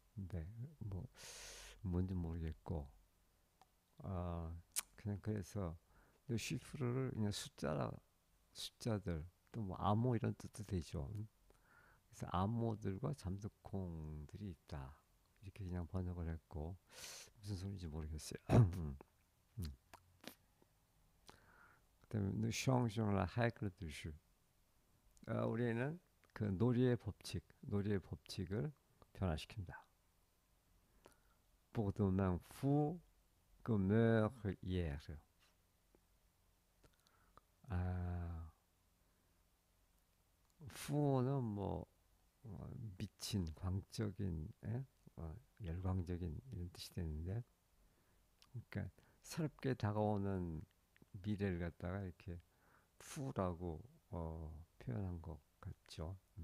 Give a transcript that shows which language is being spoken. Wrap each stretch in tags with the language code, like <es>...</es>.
<ko>근데 뭐 뭔지 모르겠고 그냥 그래서 쉬프를 그냥 숫자들 또 뭐 암호 이런 뜻도 되죠. 그래서 암호들과 잠두콩들이 있다 이렇게 그냥 번역을 했고 무슨 소리인지 모르겠어요. 그다음에</ko> <fr>nous changeons la règle du jeu.</fr> <ko>우리는 그 놀이의 법칙을 변화시킨다.</ko> <fr>Pour demain fou que meurt hier.</fr> <ko>아, 후는 뭐 미친, 광적인, 열광적인 이런 뜻이 되는데, 그러니까 새롭게 다가오는 미래를 갖다가 이렇게 후라고 표현한 것 같죠.</ko>